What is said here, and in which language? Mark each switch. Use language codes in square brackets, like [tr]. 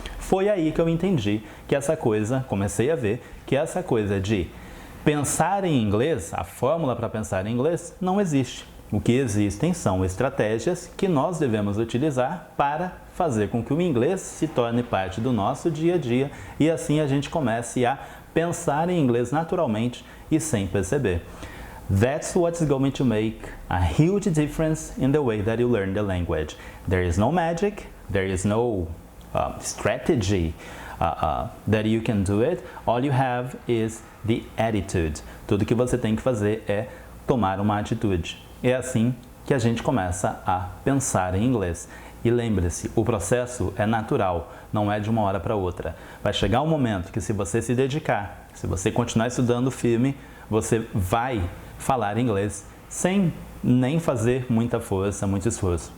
[pt] Foi aí que eu entendi que comecei a ver que essa coisa de pensar em inglês, a fórmula para pensar em inglês, não existe. O que existem são estratégias que nós devemos utilizar para fazer com que o inglês se torne parte do nosso dia a dia e assim a gente comece a pensar em inglês naturalmente e sem perceber. [en] That's what's going to make a huge difference in the way that you learn the language. There is no magic, there is no strategy that you can do it. All you have is the attitude. [pt] Tudo que você tem que fazer é tomar uma atitude. É assim que a gente começa a pensar em inglês. E lembre-se, o processo é natural, não é de uma hora para outra. Vai chegar um momento que, se você se dedicar, se você continuar estudando firme, você vai falar inglês sem nem fazer muita força, muito esforço.